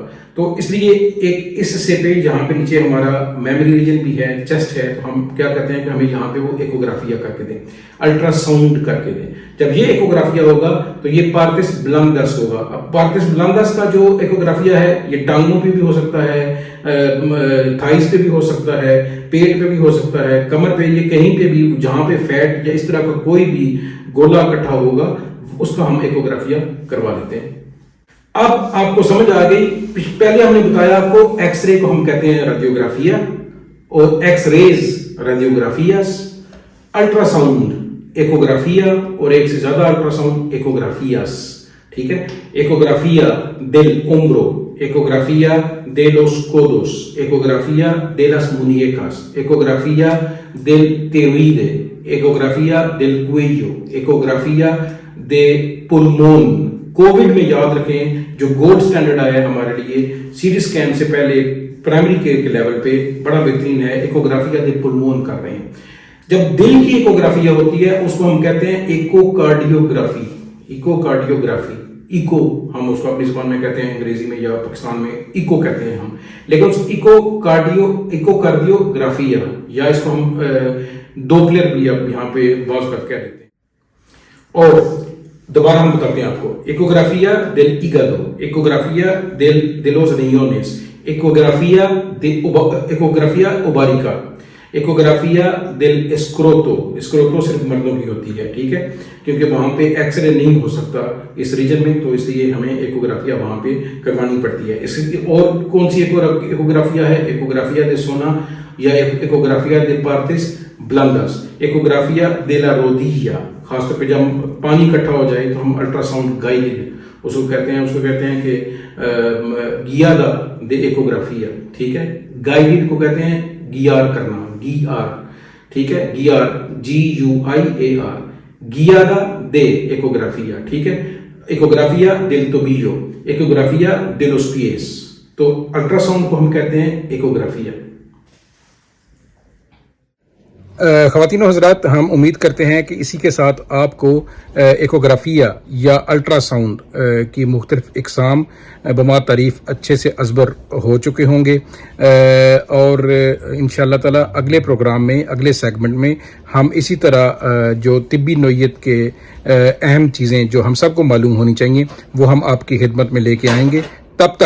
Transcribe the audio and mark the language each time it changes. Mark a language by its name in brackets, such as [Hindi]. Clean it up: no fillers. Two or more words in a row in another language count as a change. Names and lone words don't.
[Urdu] تو اس لیے ایک اس حصے پہ جہاں پہ نیچے ہمارا [English] memory region [Urdu] بھی ہے، چیسٹ ہے، تو ہم کیا کہتے ہیں کہ ہمیں یہاں پہ وہ ایکوگرافیا کر کے دیں، الٹرا ساؤنڈ کر کے دیں. جب یہ ایکوگرافیا ہوگا تو یہ [Spanish] partes blandas [Urdu] ہوگا. اب [Spanish] partes blandas [Urdu] کا جو ایکوگرافیا ہے یہ ٹانگوں پہ بھی ہو سکتا ہے, تھائز پہ بھی ہو سکتا ہے، پیٹ پہ بھی ہو سکتا ہے، کمر پہ، یہ کہیں پہ بھی جہاں پہ فیٹ یا اس طرح کا کوئی بھی گولا اکٹھا ہوگا اس کا ہم ایکوگرافیہ کروا لیتے ہیں۔ اب آپ کو سمجھ آ گئی، پہلے ہم نے بتایا آپ کو ایکس رے کو ہم کہتے ہیں ریڈیوگرافیا، اور ایکس ریز ریڈیوگرافیاس، الٹرا ساؤنڈ ایکوگرافیا، اور ایک سے زیادہ الٹرا ساؤنڈ ایکوگرافیاس، ٹھیک ہے۔ [Spanish] ایکوگرافیا del hombro, ecografía de los codos, ecografía de las muñecas, ecografía del tiroide, ecografía del cuello, ecografía de pulmón۔ [Urdu] کووڈ میں یاد رکھیں جو [English] gold standard [Urdu] آیا ہے ہمارے لیے [English] CT scan [Urdu] سے پہلے [English] primary care [Urdu] کے لیول پہ بڑا بہترین ہے، [Spanish] ecografía de pulmón [Urdu] کر رہے ہیں۔ جب دل کی ایکوگرافیا ہوتی ہے اس کو ہم کہتے ہیں ایکو کارڈیوگرافی، ایکو کارڈیوگرافی، ایکو ہم اس کو اپنی زبان میں کہتے ہیں، انگریزی میں یا پاکستان میں ایکو کہتے ہیں ہم، لیکن اس ایکو کارڈیوگرافیا یا اس کو ہم ڈوپلر بھی اب یہاں پہ بعض اوقات کہہ دیتے ہیں۔ اور دوبارہ ہم بتاتے ہیں آپ کو، [Spanish] ecografía del hígado, ecografía de los riñones, ecografía ovárica, ecografía del escroto, [Urdu] اسکروٹو صرف مردوں کی ہوتی ہے، ٹھیک ہے، کیونکہ وہاں پہ ایکس رے نہیں ہو سکتا اس ریجن میں، تو اس لیے ہمیں ایکوگرافیا وہاں پہ کروانی پڑتی ہے۔ اس اور کون سی ایکوگرافیا ہے؟ [Spanish] ایکوگرافیا de zona یا ایکوگرافیا de partes blandas، ایکوگرافیا de la rodilla، [Urdu] خاص طور پہ جب پانی اکٹھا ہو جائے تو ہم [English] ultrasound guided [Urdu] اس کو کہتے ہیں کہ [Spanish] guiada de ecografía, [Urdu] ٹھیک ہے، گائیڈڈ کو کہتے ہیں گیار کرنا، گی آر، ٹھیک ہے، گیار GUIAR، [Spanish] guiada de ecografía, [Urdu] ٹھیک ہے، [Spanish] ecografía del tobillo, ecografía de los pies, [Urdu] تو الٹرا ساؤنڈ کو ہم کہتے ہیں ایکوگرافیا۔ خواتین و حضرات، ہم امید کرتے ہیں کہ اسی کے ساتھ آپ کو ایکوگرافیا یا الٹرا ساؤنڈ کی مختلف اقسام بما تعریف اچھے سے ازبر ہو چکے ہوں گے، اور [Arabic] انشاءاللہ تعالی [Urdu] اگلے پروگرام میں، اگلے سیگمنٹ میں ہم اسی طرح جو طبی نوعیت کے اہم چیزیں جو ہم سب کو معلوم ہونی چاہیے وہ ہم آپ کی خدمت میں لے کے آئیں گے۔